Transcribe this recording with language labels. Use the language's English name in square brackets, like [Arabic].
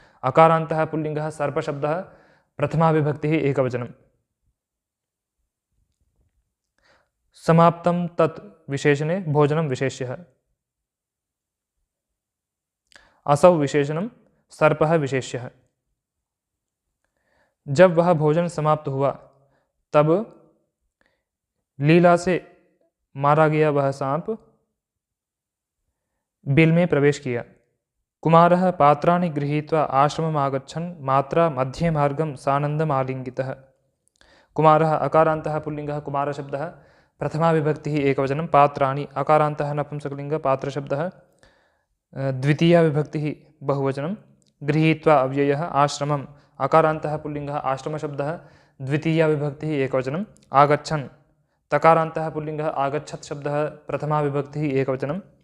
[Sanskrit] अकारान्तः पुल्लिङ्गः सर्पशब्दः प्रथमा विभक्तिः एकवचनं समाप्तं तत् विशेषणे भोजनं विशेष्यः असौ विशेषणं सर्पः विशेष्यः। [Hindi] जब वह भोजन समाप्त हुआ तब लीला से मारा गया वह सांप बिल में प्रवेश किया। [Sanskrit] कुमारः पात्राणि गृहीत्वा आश्रमम् आगच्छन् मात्रा मध्ये मार्गं सानन्दम् आलिङ्गितः। कुमारः अकारान्तः पुल्लिङ्गः कुमारशब्दः प्रथमा विभक्तिः एकवचनं पात्राणि अकारान्तः नपुंसकलिङ्गः पात्रशब्दः द्वितीया विभक्तिः बहुवचनं गृहीत्वा अव्ययः आश्रमम् अकारान्तः पुल्लिङ्गः आश्रमशब्दः द्वितीया विभक्तिः एकवचनं आगच्छन् तकारान्तः पुल्लिङ्गः आगच्छत् शब्दः प्रथमा विभक्तिः एकवचनं